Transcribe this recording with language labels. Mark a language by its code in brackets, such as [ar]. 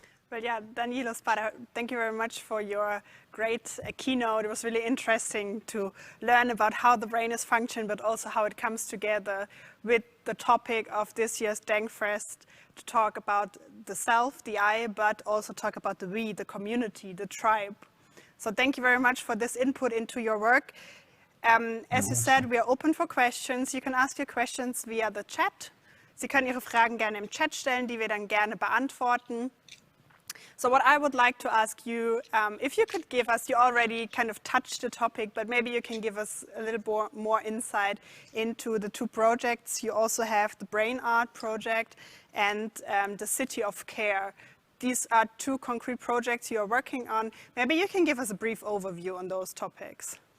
[en] Well, yeah, Danilo Spada, thank you very much for your great keynote. It was really interesting to learn about how the brain is functioning, but also how it comes together with the topic of this year's Denkfest, to talk about the self, the I, but also talk about the we, the community, the tribe. So thank you very much for this input into your work. As you said, we are open for questions. You can ask your questions via the chat. [de] Sie können Ihre Fragen gerne im Chat stellen, die wir dann gerne beantworten. [en] So what I would like to ask you, if you could give us, you already kind of touched the topic, but maybe you can give us a little more insight into the two projects. You also have the Brain Art project and the City of Care. These are two concrete projects you are working on. Maybe you can give us a brief overview on those topics.